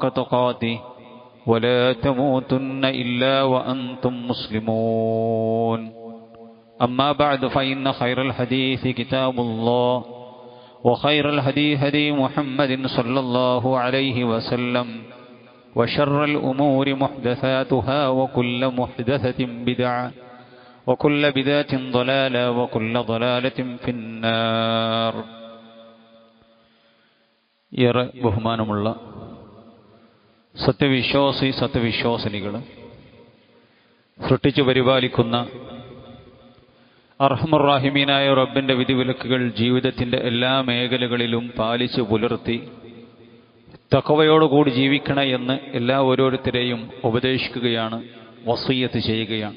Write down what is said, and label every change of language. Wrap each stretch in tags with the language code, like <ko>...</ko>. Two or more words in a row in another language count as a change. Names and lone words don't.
<ar>تقاته ولا تموتن إلا وأنتم مسلمون أما بعد فإن خير الحديث كتاب الله وخير الهدي هدي محمد صلى الله عليه وسلم وشر الأمور محدثاتها وكل محدثة بدعة وكل بدعة ضلالة وكل ضلالة في النار.</ar> <ml>ഏറെ ബഹുമാനമുള്ള സത്യവിശ്വാസിനികൾ, സൃഷ്ടിച്ചു പരിപാലിക്കുന്ന അർഹമുർ-റാഹിമീനായ റബ്ബിന്റെ വിധിവിലക്കുകൾ ജീവിതത്തിന്റെ എല്ലാ മേഖലകളിലും പാലിച്ചു പുലർത്തി തഖ്വയോടുകൂടി ജീവിക്കണ എന്ന് ഓരോരുത്തരെയും ഉപദേശിക്കുകയാണ്, വസിയ്യത്ത് ചെയ്യുകയാണ്.</ml>